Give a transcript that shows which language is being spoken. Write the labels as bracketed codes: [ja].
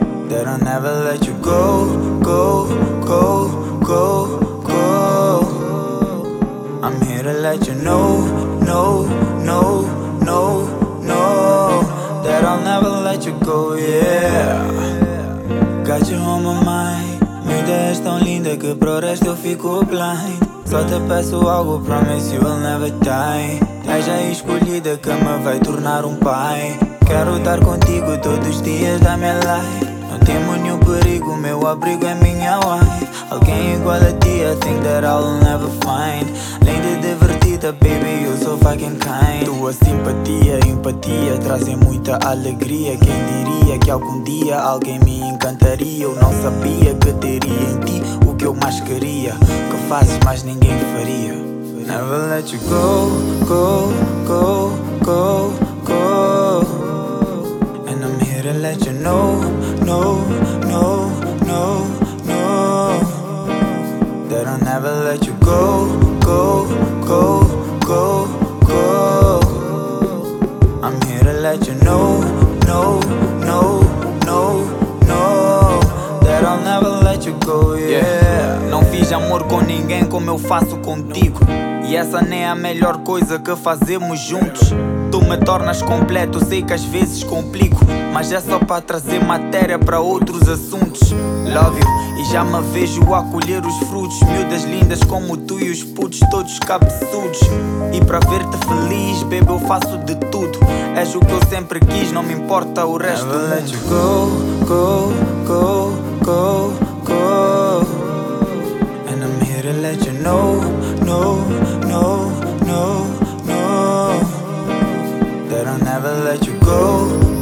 [en] That I'll never let you go, go, go, go, go. I'm here to let you know, no, no, no, no. That I'll never let you go, yeah. Got you on my mind. [pt] Minha ideia é tão linda que pro resto eu fico blind. Só te peço algo, [en] promise you will never die. [pt] És a escolhida que me vai tornar pai. Quero estar contigo todos os dias da minha life. Não temo nenhum perigo, meu abrigo é minha wife. Alguém igual a ti, [en] I think that I'll never find. [pt] Linda e divertida, [en] baby, you so fucking kind. [pt] Tua simpatia e empatia trazem muita alegria. Quem diria que algum dia alguém me encantaria? Eu não sabia que teria em ti o que eu mais queria. Que fazes mais ninguém faria. [en] Never let you go, go, go, go, go. And I'm here to let you know, no, no, no, no. That I'll never let you go, go, go, go, go. I'm here to let you know, no, no, no, no. That I'll never let you go, yeah. [pt] Não fiz amor com ninguém como eu faço contigo. E essa nem é a melhor coisa que fazemos juntos. Tu me tornas completo, sei que às vezes complico, mas é só para trazer matéria para outros assuntos. [en] Love you, [pt] e já me vejo a colher os frutos. Miúdas lindas como tu e os putos todos cabeçudos. E para ver-te feliz, baby, eu faço de tudo. És o que eu sempre quis, não me importa o resto. [en] Never let you go, go, go, go, go. And I'm here to let you know, no, no, no, no. That I'll never let you go.